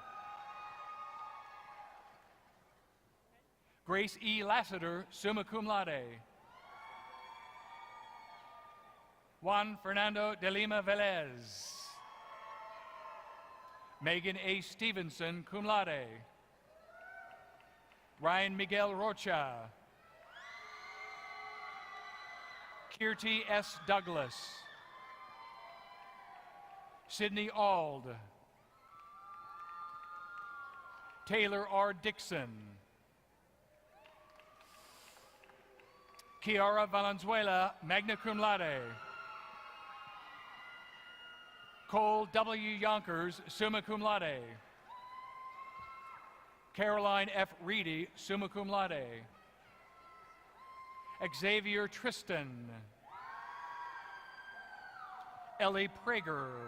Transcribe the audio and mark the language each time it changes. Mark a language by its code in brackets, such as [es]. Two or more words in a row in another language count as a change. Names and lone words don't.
[la] Grace E. Lassiter, summa cum laude. Juan Fernando de Lima Velez. Megan A. Stevenson, cum laude. Ryan Miguel Rocha. Kirti S. Douglas. Sydney Ald. Taylor R. Dixon. Kiara Valenzuela, magna cum laude. Cole W. Yonkers, summa cum laude. Caroline F. Reedy, summa cum laude. Xavier Tristan. Ellie Prager.